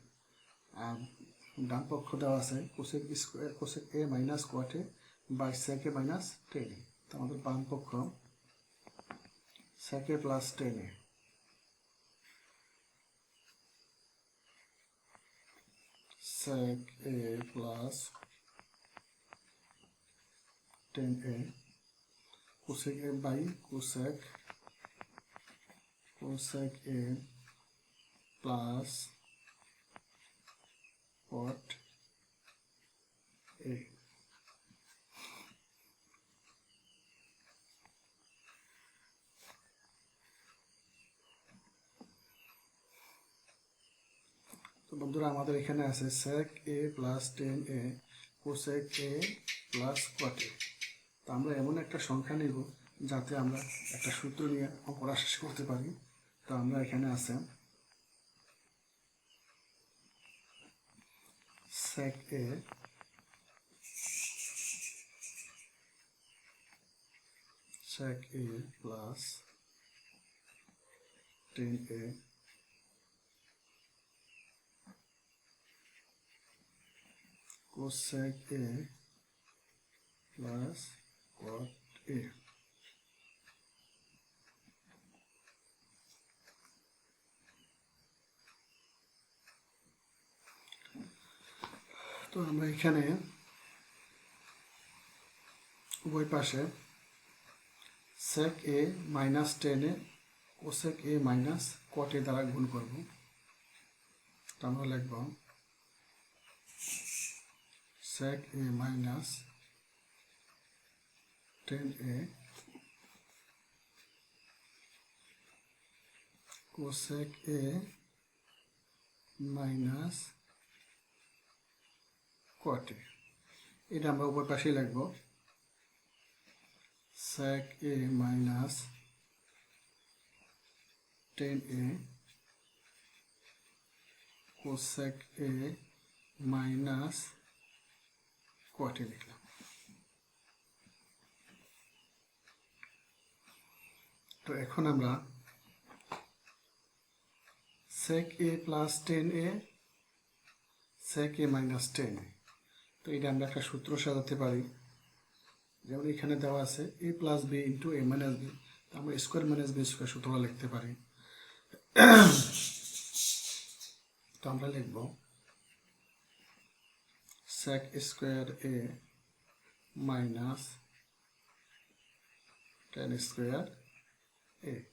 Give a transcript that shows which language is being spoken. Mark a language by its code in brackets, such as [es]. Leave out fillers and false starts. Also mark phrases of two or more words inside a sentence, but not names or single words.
[bn] আর ডান পক্ষ দেওয়া আছে [en] cosec a minus cot a by sec a minus tan a। [bn] তো আমাদের বাম পক্ষ [en] sec a plus tan a sec a plus tan a cosec a by cosec a plus cot a। [bn] তো বন্ধুরা আমাদের এখানে আছে [en] sec a plus tan a cosec a plus cot a। [bn] তো আমরা এমন একটা সংখ্যা নিব যাতে আমরা একটা সূত্র নিয়ে অঙ্কটা শেষ করতে পারি। তো আমরা এখানে আছে [en] sec a plus tan a cosec a plus cot a। [bn] তো আমরা এখানে উভয় পাশে [en] sec a minus tan a cosec a minus cot a [bn] দ্বারা গুণ করব। তো আমরা লিখব [en] sec a minus tan a cosec a minus cot a। [bn] এটা আমরা উপর পাশে লিখব [en] sec a minus tan a cosec a minus cot a লিখলাম। [bn] তো এখন আমরা [en] sec a plus tan a sec a minus tan a, [bn] তো এটা আমরা একটা সূত্র সাজাতে পারি। যেমন এখানে দেওয়া আছে [en] a plus b into a minus b, [bn] তো আমরা [en] square minus b square [bn] সূত্রটা লিখতে পারি। তো আমরা লিখব [en] sec square a minus tan square a.